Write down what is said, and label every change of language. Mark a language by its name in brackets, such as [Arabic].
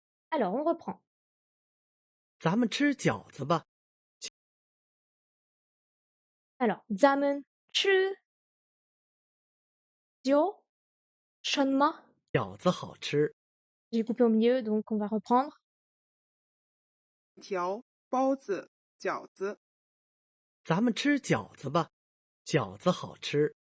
[French] Alors, on reprend. [Chinese] 咱们吃饺子吧。 Alors, 咱们吃酒什么？饺子好吃， [French] J'ai coupé au milieu, donc on va reprendre. [Chinese] 条、包子、饺子。咱们吃饺子吧，饺子好吃。